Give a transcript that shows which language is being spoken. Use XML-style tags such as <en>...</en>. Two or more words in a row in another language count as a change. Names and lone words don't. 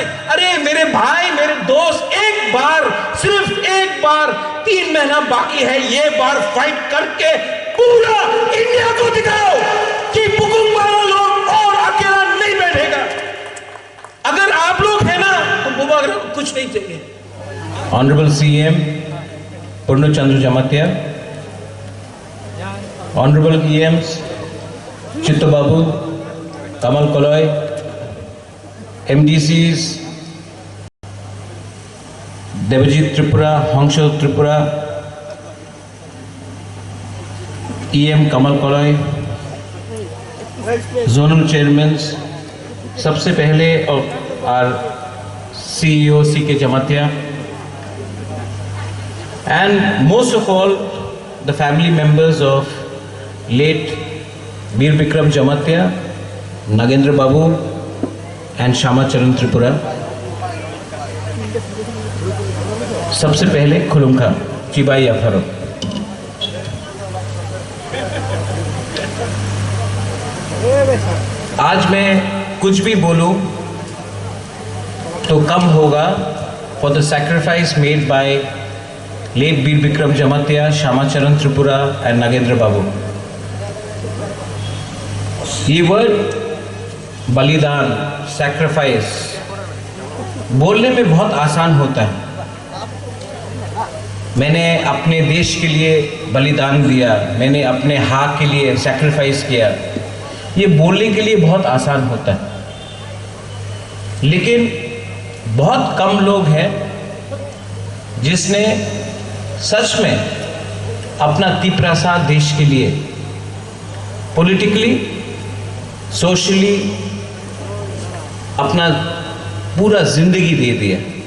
<hi>अरे मेरे भाई मेरे दोस्त, एक बार, सिर्फ एक बार, 3 महीना बाकी है, ये बार फाइट करके पूरा इंडिया को दिखाओ कि बुकुंग वाला लोग और अकेला नहीं बैठेगा। अगर आप लोग हैं ना तो बुबा कुछ नहीं चाहिए।</hi> <en>Honorable CM Purno Chandra Jamatia, Honorable EMs Chittu Babu, Kamal Koloy, MDCs Devajit Tripura, Hongsho Tripura, EM Kamal Koloy, Zonal Chairmen,</en> <hi>सबसे पहले और CEO CK Jamatia,</hi> <en>and most of all the family members of late Veer Vikram Jamatia, Nagendra Babu and Shama Charan Tripura।</en> <trp>सबसे पहले खुलुमखा चिबाई अफरो।</trp> <hi>आज मैं कुछ भी बोलूं तो कम होगा</hi> <en>for the sacrifice made by late Veer Vikram Jamatia, Shama Charan Tripura and Nagendra Babu।</en> <hi>ये वर्ड बलिदान, सैक्रिफाइस बोलने में बहुत आसान होता है। मैंने अपने देश के लिए बलिदान दिया, मैंने अपने हक के लिए सैक्रिफाइस किया, ये बोलने के लिए बहुत आसान होता है, लेकिन बहुत कम लोग हैं जिसने सच में अपना तिपरासा देश के लिए</hi> <en>politically, socially</en> <hi>अपना पूरा जिंदगी दे दिया।</hi>